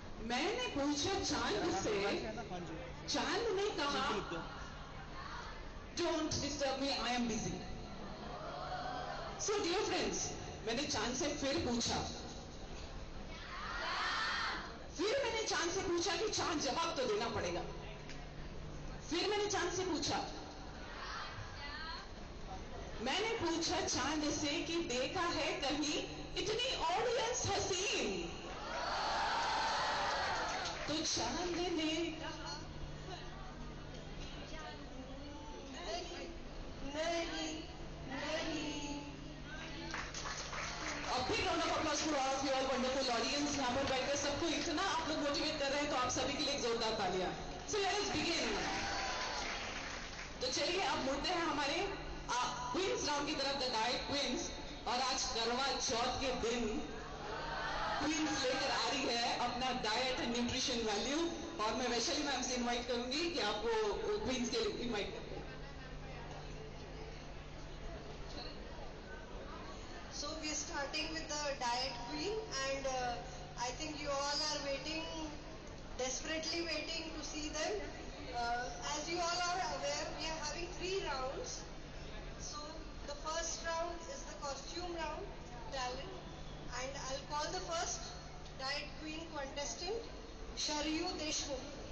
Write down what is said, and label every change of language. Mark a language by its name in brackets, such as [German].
[Hindi] मैंने पूछा चांद से, चांद ने कहा, [English] Don't disturb me, I am busy. So dear friends, [Hindi] मैंने चांद से फिर पूछा. फिर मैंने चांद से पूछा कि चांद जवाब तो देना पड़ेगा. फिर मैंने चांद से पूछा. मैंने पूछा चांद से कि देखा है कहीं इतनी ऑडियंस हसीन. तो चांद ने कहा नहीं नहीं. और फिर [English] Round of applause for all of you all wonderful audience. [Hindi] यहाँ पर बैठकर सबको इतना आप लोग मोटिवेट कर रहे हैं, तो आप सभी के लिए एक जोरदार तालियां. [English] So let us begin. [Hindi] तो चलिए अब मुड़ते हैं हमारे क्वींस राउंड की तरफ, द डाइट क्वींस. और आज करवा चौथ के दिन क्वींस लेकर आ रही है अपना डाइट एंड न्यूट्रिशन वैल्यू. और मैं वैशाली मैम से इनवाइट करूंगी कि आपको क्वींस के लिए इनवाइट करते हैं. [English] So we are starting with the diet queen, and I think you all are waiting, desperately waiting to see them. As you all are aware, we are having 3 rounds. So the first round is the costume round, talent, and I'll call the first diet queen contestant, Sharyu Deshmukh.